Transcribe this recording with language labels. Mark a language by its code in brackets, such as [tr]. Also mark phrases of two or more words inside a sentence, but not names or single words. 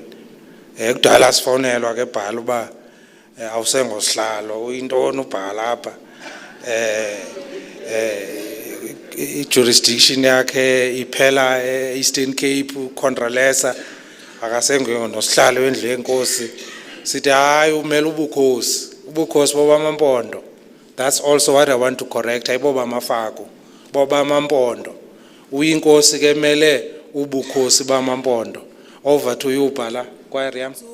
[xh] Kudala sifonelwa ke bhala uba awusengosihlalo uyintoni ubhala apha. Jurisdiction yakhe iphela Eastern Cape, Contralesa, akasenguye nosihlalo wendlu yenkosi. Sithi hayi umele ubukhosi bobamaMpondo. [en] That's also what I want to correct. [xh] Ayiboba Mafako, bobamaMpondo. Uyinkosi ke mele ubukhosi bamaMpondo. [en] Over to you Bhala, choir yami.